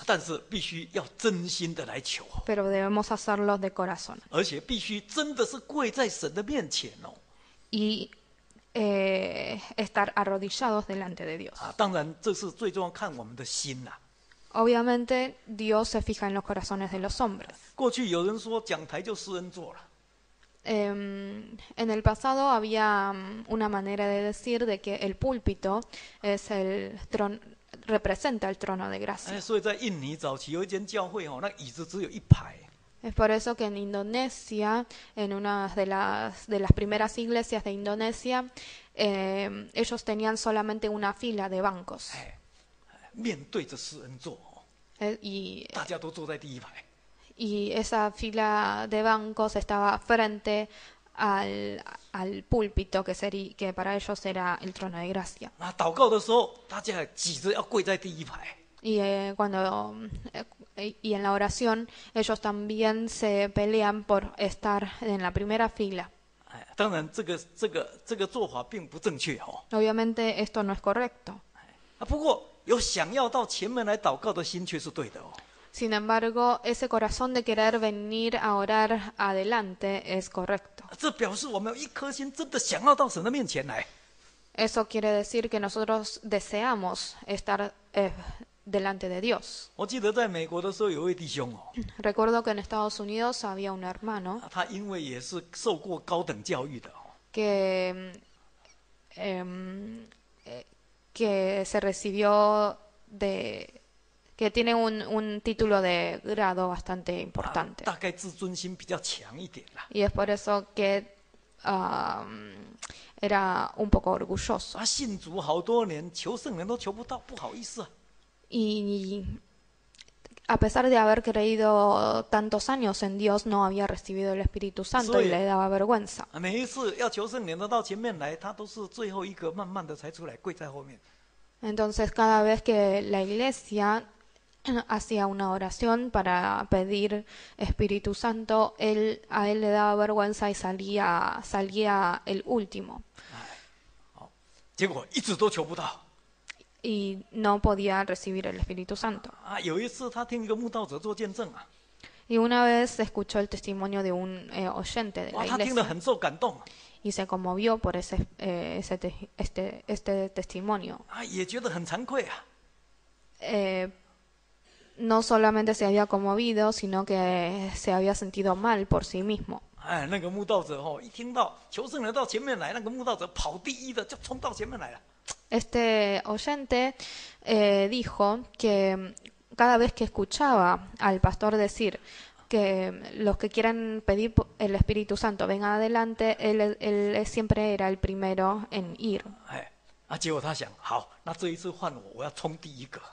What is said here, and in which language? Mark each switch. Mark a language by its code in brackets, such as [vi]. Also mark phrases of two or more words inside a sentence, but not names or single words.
[zh] 但是必须要真心的来求， [es] pero debemos hacerlo de corazón. [zh] 而且必须真的是跪在神的面前哦。 [es] Y estar arrodillados delante de Dios. [zh] 啊，当然这是最重要，看我们的心呐、 [es] Obviamente Dios se fija en los corazones de los hombres. [zh] 过去有人说讲台就施恩座了， [es] En el pasado había una manera de decir de que el púlpito es representa el trono de 哎， gracia. [zh] 所以在印尼早期有一间教会哦，那椅子只有1排， [es] Es por eso que en Indonesia, en una de las primeras iglesias de Indonesia, ellos tenían solamente una fila de bancos. [zh] 面对着施恩座哦， [es] Y [zh] 大家都坐在第1排。 [es] y esa fila de bancos estaba frente al púlpito que para ellos era el trono de gracia. [zh] 那祷告的时候，大家也挤着要跪在第1排。 [es] Y y en la oración ellos también se pelean por estar en la primera fila. [zh] 哎，当然这个做法并不正确哦。 [es] Obviamente esto no es correcto. [zh] 啊，不过有想要到前面来祷告的心却是对的哦。 [es] Sin embargo, ese corazón de querer venir a orar adelante es correcto. [zh] 这表示我们有一颗心真的想要到神的面前来。 [es] Eso quiere decir que nosotros deseamos estar delante de Dios. [zh] 我记得在美国的时候，有一位弟兄哦， [es] Recuerdo que en Estados Unidos había un hermano [zh] 他因为也是受过高等教育的哦， [es] que se recibió que tiene un título de grado bastante importante. [zh] 大概自尊心比较强一点啦。 [es] Y es por eso que era un poco orgulloso. [zh] 他信主好多年，求圣灵都求不到，不好意思啊。 [es] Y a pesar de haber creído tantos años en Dios, no había recibido el Espíritu Santo y le daba vergüenza. [zh] 每一次要求圣灵的到前面来，他都是最后一个，慢慢的才出来，跪在后面。 [es] Entonces, cada vez que la iglesia hacía una oración para pedir Espíritu Santo, a él le daba vergüenza y salía el último [zh] 结果一直都求不到 [es] y no podía recibir el Espíritu Santo. 啊。 [zh] 有一次他听一个慕道者做见证啊， [es] Y una vez escuchó el testimonio de un oyente de 哇， la [zh] 他听得 [es] iglesia [zh] 很受感动 [es] y se conmovió por este testimonio. [zh] 啊，也觉得很惭愧啊。 [es] No solamente se había conmovido, sino que se había sentido mal por sí mismo. [zh] 哎，那个慕道者一听到求圣灵到前面来，那个慕道者跑第一的就冲到前面来了。 [es] Este oyente dijo que cada vez que escuchaba al pastor decir que los que quieran pedir el Espíritu Santo vengan adelante, él siempre era el primero en ir. [zh] 哎，结果他想，好，那这一次换我，我要冲第一个。